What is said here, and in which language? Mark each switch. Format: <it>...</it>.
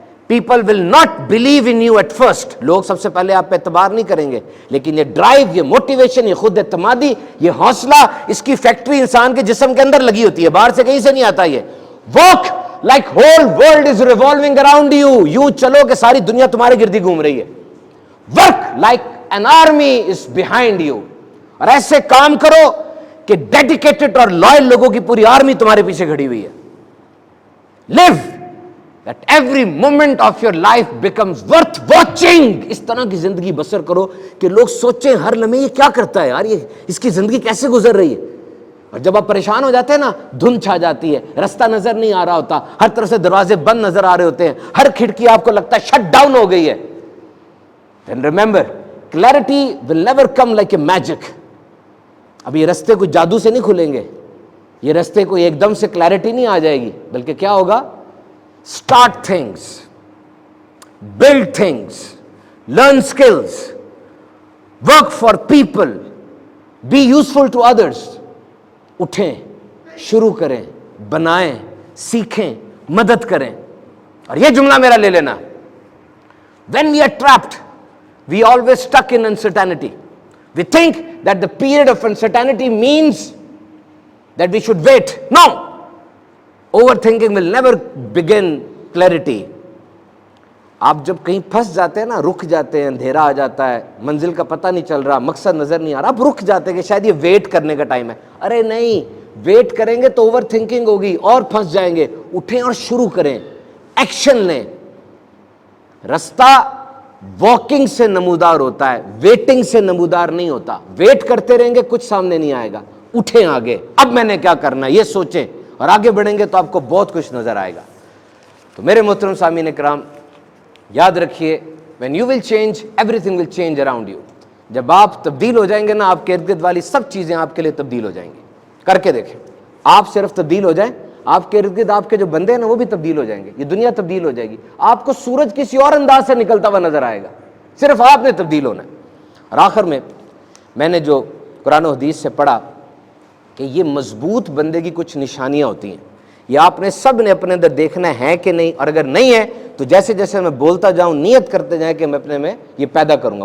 <en>people will not believe in you at first,</en> <ur>لوگ سب سے پہلے آپ پہ اعتبار نہیں کریں گے، لیکن یہ ڈرائیو، یہ موٹیویشن، یہ خود اعتمادی، یہ حوصلہ، اس کی فیکٹری انسان کے جسم کے اندر لگی ہوتی ہے، باہر سے کہیں سے نہیں آتا۔ یہ</ur> <en>walk like whole world is revolving around you,</en> <ur>یوں چلو کہ ساری دنیا تمہارے گردی گھوم رہی ہے۔</ur> <en>work like an army is behind you,</en> <ur>اور ایسے کام کرو کہ ڈیڈیکیٹڈ اور لائل لوگوں کی پوری آرمی تمہارے پیچھے کھڑی ہوئی ہے۔ لیو</ur> <en>that every moment of your life becomes worth watching.</en> <ur>اس طرح کی زندگی بسر کرو کہ لوگ سوچیں ہر لمحے یہ کیا کرتا ہے یار, یہ اس کی زندگی کیسے گزر رہی ہے. اور جب آپ پریشان ہو جاتے ہیں نا, دھند چھا جاتی ہے, رستہ نظر نہیں آ رہا ہوتا, ہر طرف سے دروازے بند نظر آ رہے ہوتے ہیں, ہر کھڑکی آپ کو لگتا ہے شٹ ڈاؤن ہو گئی ہے,</ur> <en>then remember clarity will never come like a magic.</en> <ur>اب یہ رستے کوئی جادو سے نہیں کھلیں گے, یہ رستے کو ایک دم سے کلیئرٹی نہیں آ جائے گی, بلکہ کیا ہوگا,</ur> <en>Start things, build things, learn skills, work for people, be useful to others.</en> <ur>اٹھیں, شروع کریں, بنائیں, سیکھیں, مدد کریں. اور یہ جملہ میرا لے لینا,</ur> <en>when we are trapped, we always stuck in uncertainty. We think that the period of uncertainty means that we should wait. No, overthinking will never begin clarity.</en> <ur>آپ جب کہیں پھنس جاتے ہیں نا, رک جاتے ہیں, اندھیرا آ جاتا ہے, منزل کا پتہ نہیں چل رہا, مقصد نظر نہیں آ رہا, آپ رک جاتے ہیں کہ شاید یہ ویٹ کرنے کا ٹائم ہے. ارے نہیں, ویٹ کریں گے تو اوور تھنکنگ ہوگی اور پھنس جائیں گے. اٹھیں اور شروع کریں, ایکشن لیں. رستہ واکنگ سے نمودار ہوتا ہے, ویٹنگ سے نمودار نہیں ہوتا. ویٹ کرتے رہیں گے کچھ سامنے نہیں آئے گا. اٹھیں آگے, اب میں نے کیا کرنا ہے یہ سوچیں, اور آگے بڑھیں گے تو آپ کو بہت کچھ نظر آئے گا. تو میرے محترم سامعین کرام, یاد رکھیے,</ur> <en>when you will change, everything will change around you.</en> <ur>جب آپ تبدیل ہو جائیں گے نا, آپ کے ارد گرد والی سب چیزیں آپ کے لیے تبدیل ہو جائیں گی. کر کے دیکھیں, آپ صرف تبدیل ہو جائیں, آپ کے ارد گرد آپ کے جو بندے ہیں نا وہ بھی تبدیل ہو جائیں گے, یہ دنیا تبدیل ہو جائے گی. آپ کو سورج کسی اور انداز سے نکلتا ہوا نظر آئے گا, صرف آپ نے تبدیل ہونا ہے. اور آخر میں نے جو قرآن و حدیث سے پڑھا کہ یہ مضبوط بندے کی کچھ نشانیاں ہوتی ہیں, یہ آپ نے سب نے اپنے اندر دیکھنا ہے کہ نہیں, اور اگر نہیں ہے تو جیسے جیسے میں بولتا جاؤں نیت کرتے جائیں کہ میں اپنے میں یہ پیدا کروں گا.</ur>